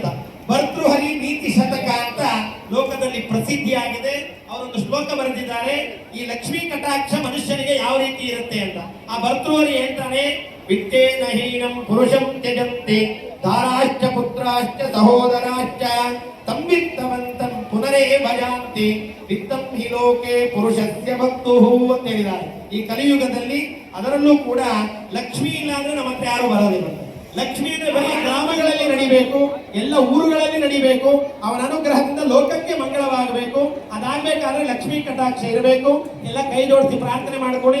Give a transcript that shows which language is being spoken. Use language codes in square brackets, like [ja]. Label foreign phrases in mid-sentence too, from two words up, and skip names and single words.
[kn] ಭರ್ತೃಹರಿ ನೀತಿ ಶತಕ ಅಂತ ಲೋಕದಲ್ಲಿ ಪ್ರಸಿದ್ಧಿಯಾಗಿದೆ. ಅವರೊಂದು ಶ್ಲೋಕ ಬರೆದಿದ್ದಾರೆ, ಈ ಲಕ್ಷ್ಮೀ ಕಟಾಕ್ಷ ಮನುಷ್ಯನಿಗೆ ಯಾವ ರೀತಿ ಇರುತ್ತೆ ಅಂತ. ಆ ಭರ್ತೃಹರಿ ಹೇಳ್ತಾನೆ, [sa] ವಿತ್ತೇನ ಹೀನಂ ಪುರುಷಂ ತ್ಯಜಂತೆ ದಾರಾಶ್ಚ ಪುತ್ರಾಶ್ಚ ಸಹೋದರಾಶ್ಚ ತಂಬಿತ್ತವಂತಂ ಪುನರೇ ಭಜಾಂತಿ ವಿತ್ತಂ ಹಿ ಲೋಕೆ ಪುರುಷಸ್ಯ ಭಕ್ತುಹು [kn] ಅಂತ ಹೇಳಿದ್ದಾರೆ. ಈ ಕಲಿಯುಗದಲ್ಲಿ ಅದರಲ್ಲೂ ಕೂಡ ಲಕ್ಷ್ಮಿ ಇಲ್ಲ ಅಂದ್ರೆ ನಮ್ಮ ಹತ್ರ ಯಾರು ಬರೋದಿಲ್ಲ. ಲಕ್ಷ್ಮಿ ಅಂದ್ರೆ ಬರೀ ಗ್ರಾಮಗಳಲ್ಲಿ ನಡಿಬೇಕು, ಎಲ್ಲ ಊರುಗಳಲ್ಲಿ ನಡಿಬೇಕು. ಅವನ ಅನುಗ್ರಹದಿಂದ ಲೋಕಕ್ಕೆ ಮಂಗಳವಾಗಬೇಕು. ಅದಾಗಬೇಕಾದ್ರೆ ಲಕ್ಷ್ಮೀ ಕಟಾಕ್ಷ ಇರಬೇಕು. ಎಲ್ಲ ಕೈ ಜೋಡಿಸಿ ಪ್ರಾರ್ಥನೆ ಮಾಡಿಕೊಳ್ಳಿ.